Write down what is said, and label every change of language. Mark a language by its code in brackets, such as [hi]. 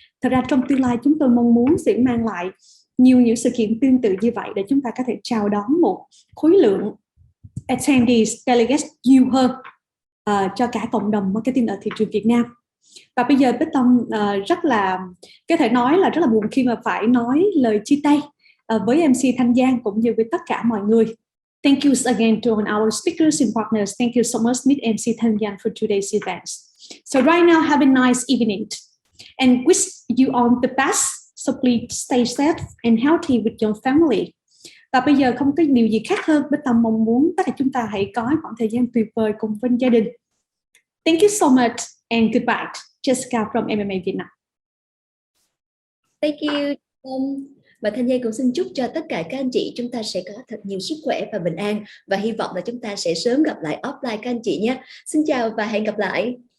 [vi] Thật ra trong tương lai chúng tôi mong muốn sẽ mang lại nhiều những sự kiện tương tự như vậy để chúng ta có thể chào đón một khối lượng attendees, delegates nhiều hơn cho cả cộng đồng marketing ở thị trường Việt Nam. Và bây giờ Bích Tâm rất là có thể nói là rất là buồn khi mà phải nói lời chia tay với MC Thanh Giang cũng như với tất cả mọi người. [en] Thank you again to our speakers and partners. Thank you so much, Meet MC Thanh Giang, for today's events. So right now, have a nice evening and wish you all the best. So please stay safe and healthy with your family. [vi] Và bây giờ không có điều gì khác hơn, Bích Tâm mong muốn tất cả chúng ta hãy có khoảng thời gian tuyệt vời cùng bên gia đình. [en] Thank you so much and goodbye. Jessica from MMA Việt Nam. Thank you. [vi] Và Thanh Giang cũng xin chúc cho tất cả các anh chị chúng ta sẽ có thật nhiều sức khỏe và bình an, và hy vọng là chúng ta sẽ sớm gặp lại offline các anh chị nhé. Xin chào và hẹn gặp lại.